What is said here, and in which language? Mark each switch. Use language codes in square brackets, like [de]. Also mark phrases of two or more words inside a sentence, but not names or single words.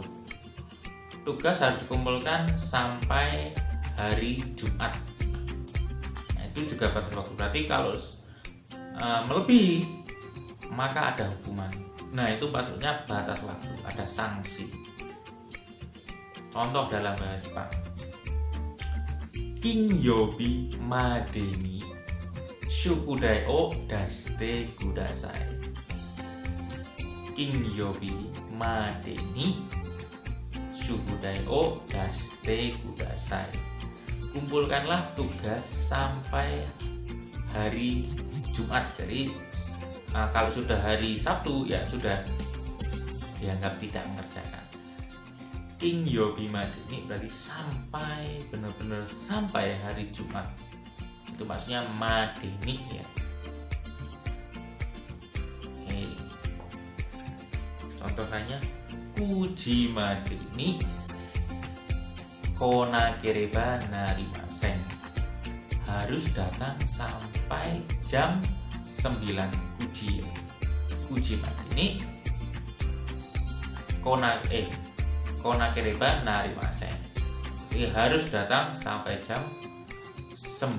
[id] Tugas harus dikumpulkan sampai hari Jumat. Nah, itu juga batas waktu. Berarti kalau melebihi maka ada hukuman. Nah, itu patutnya batas waktu, ada sanksi. Contoh dalam bahasa Jepang. [ja] 金曜日までに宿題を出してください. 金曜日までに宿題を出してください. [id] Kumpulkanlah tugas sampai hari Jumat. Jadi kalau sudah hari Sabtu ya sudah dianggap tidak mengerjakan. [ja] 金曜日までに [id] berarti sampai, benar-benar sampai hari Jumat. Itu maksudnya madeni ya. Oke. Contoh lainnya, [ja] 九時までに来なければなりません. [id] Harus datang sampai jam 9 ujian. [ja] 九時までに来なければなりません. [id] Jadi harus datang sampai jam 9.